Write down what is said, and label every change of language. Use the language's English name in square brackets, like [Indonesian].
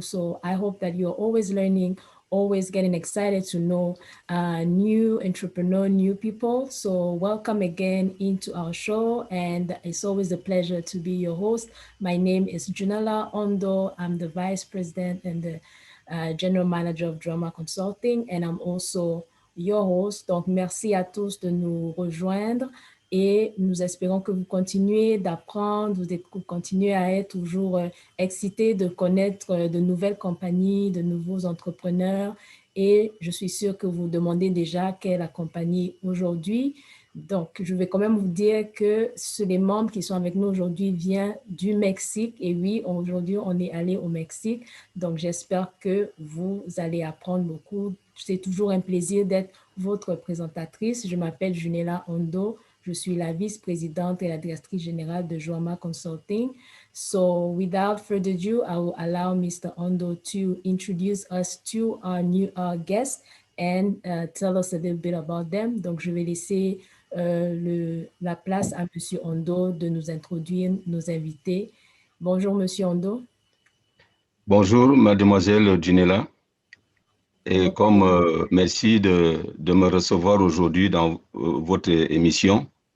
[English] So I hope that you're always learning, always getting excited to know new entrepreneur, new people. So welcome again into our show, and it's always a pleasure to be your host. My name is Junella Ondo. I'm the Vice President and the General Manager of Drama Consulting, and I'm also your host. [French] Donc, merci à tous de nous rejoindre et nous espérons que vous continuez d'apprendre, vous continuez à être toujours excités de connaître de nouvelles compagnies, de nouveaux entrepreneurs. Et je suis sûre que vous vous demandez déjà quelle est la compagnie aujourd'hui. Donc, je vais quand même vous dire que les membres qui sont avec nous aujourd'hui viennent du Mexique. Et oui, aujourd'hui, on est allé au Mexique. Donc, j'espère que vous allez apprendre beaucoup. C'est toujours un plaisir d'être votre présentatrice. Je m'appelle Junella Ondo. Je suis la vice-présidente et la directrice générale de Joama Consulting. [English] So without further ado, I will allow Mr. Ondo to introduce us to our new guests and tell us a little bit about them. [French] Donc, je vais laisser la place à Monsieur Ondo de nous introduire nos invités. Bonjour, Monsieur Ondo. Bonjour, mademoiselle Junella. Et merci de me recevoir aujourd'hui dans votre émission.